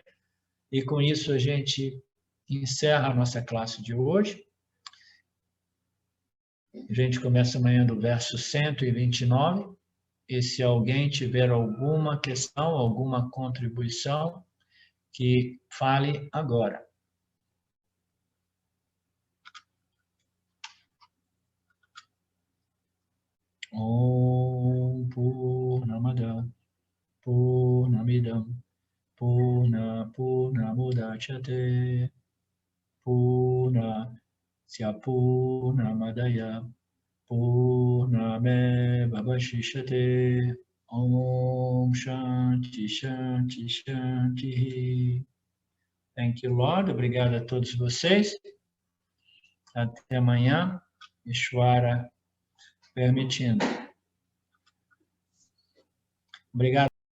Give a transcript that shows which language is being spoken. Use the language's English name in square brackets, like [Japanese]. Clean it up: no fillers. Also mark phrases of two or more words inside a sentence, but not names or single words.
[Portuguese] E com isso a gente encerra a nossa classe de hoje. A gente começa amanhã do verso 129. E se alguém tiver alguma questão, alguma contribuição, que fale agora. [Sanskrit] ॐ पूर्णमद पूर्णमिदम् पूर्णमुदच्यते पूर्णस्य पूर्णमदाय पूर्णमेव वशिष्यते. ॐ शान्ति शान्ति शान्ति. [English] Thank you, Lord. [Portuguese] Obrigado a todos vocês. Até amanhã, Ishvara permitindo. Obrigado.